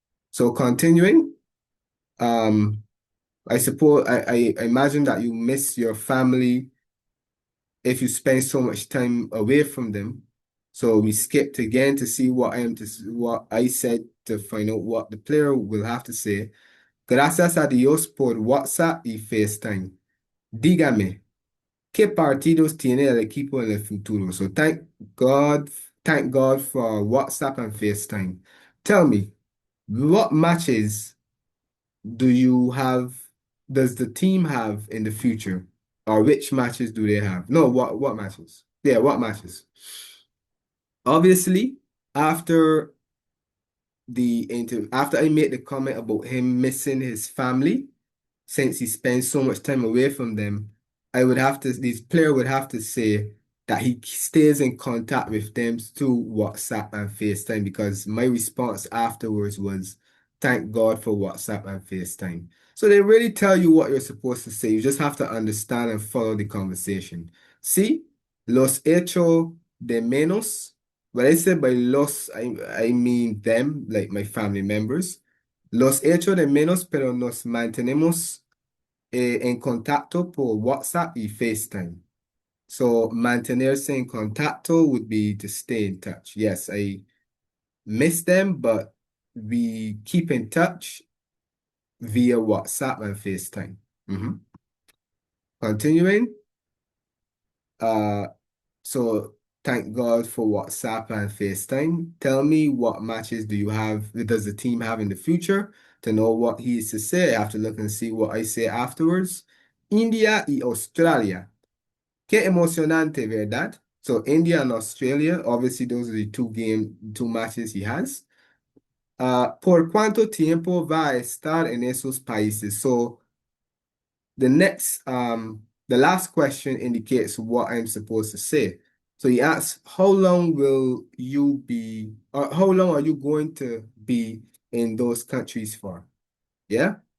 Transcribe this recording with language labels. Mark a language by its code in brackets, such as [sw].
[en] So continuing, um, I suppose I imagine that you miss your family if you spend so much time away from them. So we skipped again to see what I said to find out what the player will have to say. [es] Gracias a Dios por WhatsApp y FaceTime. Dígame, ¿qué partidos tiene el equipo en el futuro? [en] So thank God for WhatsApp and FaceTime. Tell me, what matches does the team have in the future? Or which matches do they have? No, what matches? Yeah, what matches? Obviously, after after I made the comment about him missing his family, since he spends so much time away from them, this player would have to say that he stays in contact with them through WhatsApp and FaceTime, because my response afterwards was, thank God for WhatsApp and FaceTime. So they really tell you what you're supposed to say. You just have to understand and follow the conversation. See, [es] los echo de menos. [en] When I say by los, I mean them, like my family members. [es] Los echo de menos, pero nos mantenemos en contacto por WhatsApp y FaceTime. [en] So [es] mantenerse en contacto [en] would be to stay in touch. Yes, I miss them, but we keep in touch via WhatsApp and FaceTime. Continuing, uh, so thank God for WhatsApp and FaceTime. Tell me, what matches does the team have in the future? To know what he is to say, I have to look and see what I say afterwards. [es] India y Australia. Qué emocionante, ¿verdad? [en] So India and Australia, obviously those are the two matches he has. [es] ¿Por cuánto tiempo va a estar en esos países? [en] So the last question indicates what I'm supposed to say. So he asks, how long will you be, or how long are you going to be in those countries for? Yeah?